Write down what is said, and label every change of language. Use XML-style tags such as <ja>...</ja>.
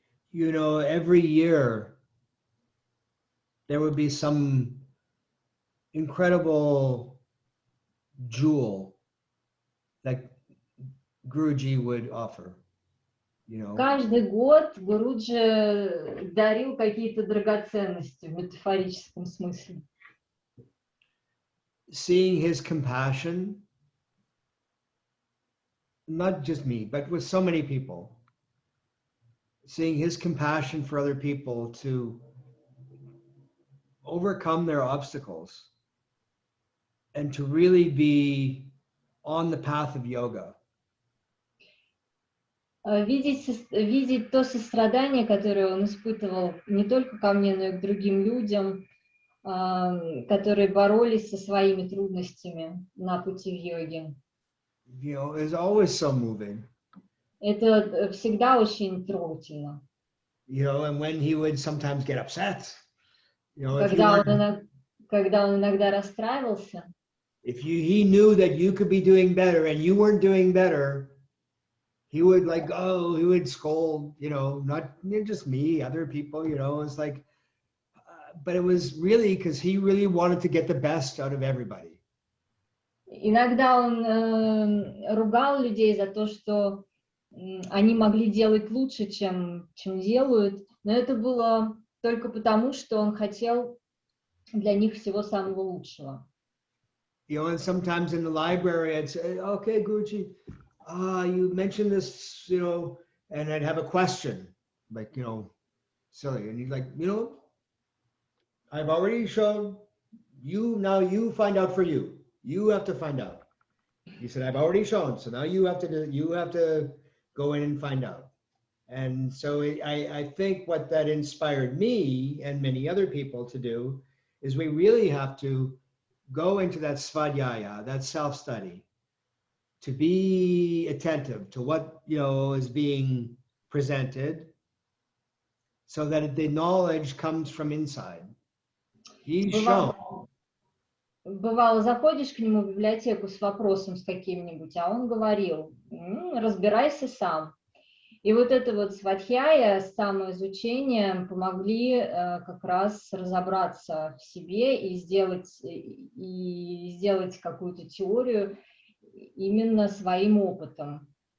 <en>You know, every year there would be some incredible jewel that Guruji would offer, you know.</en> <ru>Каждый год Гуруджи дарил какие-то драгоценности в метафорическом смысле.</ru> <en>Seeing his compassion, not just me, but with so many people, seeing his compassion for other people to overcome their obstacles and to really be on the path of yoga.</en> <ru>Видеть то сострадание, которое он испытывал не только ко мне, но и к другим людям, которые боролись со своими трудностями на пути в йоге.</ru> <en>You know, is always so moving.</en> <ru>Это всегда очень трогательно.</ru> <en>You know, and when he would sometimes get upset, you know,</en> <ru>Когда он иногда расстраивался,</ru> <en>he knew that you could be doing better and you weren't doing better, he would he would scold, you know, not just me, other people, you know. It's like, but it was really because he really wanted to get the best out of everybody.</en> <ru>Иногда он ругал людей за то, что они могли делать лучше, чем делают, но это было только потому, что он хотел для них всего самого лучшего.</ru> <en>You know, and sometimes in the library I'd say, okay, Guruji, you mentioned this, you know, and I'd have a question, like, you know, silly, and he's like, you know, I've already shown you, now you find out for you. You have to find out. He said, I've already shown, so now you have to go in and find out. And so I think what that inspired me and many other people to do is we really have to go into that svadhyaya, that self-study, to be attentive to what, you know, is being presented, so that the knowledge comes from inside. He's shown.</en> <ru>Бывало, заходишь к нему в библиотеку с вопросом с каким-нибудь, а он говорил, разбирайся сам. И вот это вот свадхьяя, самоизучение помогли как раз разобраться в себе и сделать какую-то теорию именно своим опытом.</ru>